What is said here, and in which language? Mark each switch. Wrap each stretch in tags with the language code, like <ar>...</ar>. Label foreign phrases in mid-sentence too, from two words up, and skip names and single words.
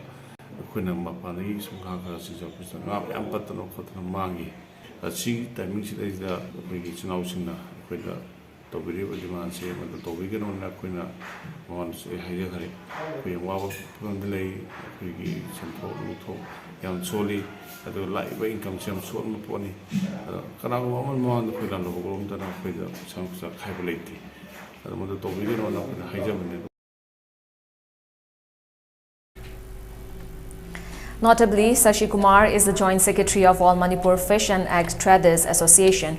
<mni>ꯑꯩꯈꯣꯏꯅ ꯃꯄꯥꯟꯗꯒꯤ ꯁꯨꯝ ꯉꯥ ꯈꯔ ꯆꯤꯡꯖꯔꯛꯄꯁꯤꯗ ꯉꯥ ꯃꯌꯥꯝ ꯄꯠꯇꯅ ꯈꯣꯠꯇꯅ ꯃꯥꯡꯉꯤ ꯑꯁꯤꯒꯤ ꯇꯥꯏꯃꯤꯡꯁꯤꯗꯩꯗ ꯑꯩꯈꯣꯏꯒꯤ ꯏꯆꯤꯜ ꯏꯅꯥꯎꯁꯤꯡꯅ ꯑꯩꯈꯣꯏꯗ ꯇꯧꯕꯤꯔꯤꯕ ꯗꯤꯃꯥꯟꯁꯦ ꯃꯗꯨ ꯇꯧꯕꯤꯒꯅꯣꯅ ꯑꯩꯈꯣꯏꯅ ꯃꯉꯣꯟꯗꯁꯨ ꯑꯩ ꯍꯥꯏꯖꯈ꯭ꯔꯦ ꯑꯩꯈꯣꯏ ꯌꯥꯝ ꯋꯥꯕ ꯐꯤꯕꯝꯗ ꯂꯩ ꯑꯩꯈꯣꯏꯒꯤ ꯁꯦꯟꯊꯣꯛ ꯅꯨꯡꯊꯣꯛ ꯌꯥꯝ ꯁꯣꯜꯂꯤ ꯑꯗꯨꯒ ꯂꯥꯛꯏꯕ ꯏꯟꯀꯝꯁꯦ ꯌꯥꯝ ꯁꯣꯟꯕ ꯄꯣꯠꯅꯤ ꯑꯗꯣ ꯀꯅꯥꯒꯨꯝꯕ ꯑꯃ ꯃꯃꯥꯡꯗ ꯑꯩꯈꯣꯏ ꯂꯥꯟꯗꯕꯒꯨꯝꯗꯅ ꯑꯩꯈꯣꯏꯗ ꯄꯩꯁꯥ ꯅꯨꯡꯁꯥ ꯈꯥꯏꯕ ꯂꯩꯇꯦ ꯑꯗꯣ ꯃꯗꯨ ꯇꯧꯕꯤꯒꯅꯣꯅ ꯑꯩꯈꯣꯏꯅ ꯍꯥꯏꯖꯕꯅꯦ.</mni> <en>Notably, Shashikumar is the Joint Secretary of All Manipur Fish and Egg Traders Association.</en>